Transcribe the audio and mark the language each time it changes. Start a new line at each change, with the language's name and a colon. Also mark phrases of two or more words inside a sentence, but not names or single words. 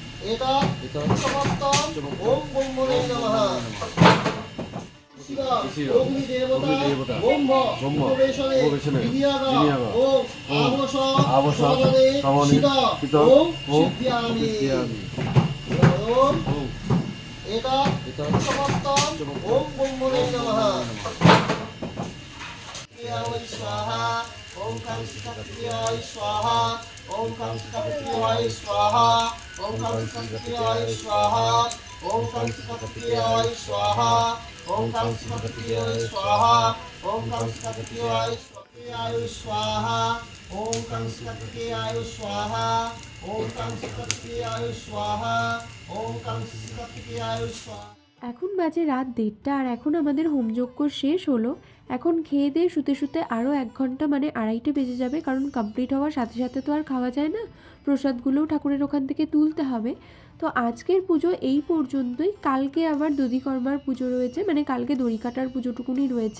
Sanskrit: এটা সমাপ্তম ওম ব্রহ্মণে নমঃ শিবা অগ্নি দেবতা ব্রহ্ম উপবেশনে বিনিয়োগ ওম আবশ সমানে শিবা ওম সিদ্ধ্যামি ওম এটা সমাপ্তম ওম ব্রহ্মণে নমঃ स्वाहा ओम कां शिखाय स्वाहा ओम कां शिखाय स्वाहा ओम कां शिखाय स्वाहा ओम कां शिखाय स्वाहा ओम कां शिखाय स्वाहा ओम कां शिखाय स्वाहा ओम कां शिखाय स्वाहा ओम कां शिखाय स्वाहा ओम कां शिखाय स्वाहा।
Bangla: এখন বাজে রাত 1:30 আর এখন আমাদের হোমযজ্ঞ শেষ হলো। এখন খেয়ে দিয়ে শুতে শুতে আরও 1 ঘন্টা মানে 2:30 বেজে যাবে, কারণ কমপ্লিট হওয়ার সাথে সাথে তো আর খাওয়া যায় না, প্রসাদগুলোও ঠাকুরের ওখান থেকে তুলতে হবে। তো আজকের পুজো এই পর্যন্তই। কালকে আবার দধিকর্মার পুজো রয়েছে, মানে কালকে দড়ি কাটার পুজোটুকুনি রয়েছে।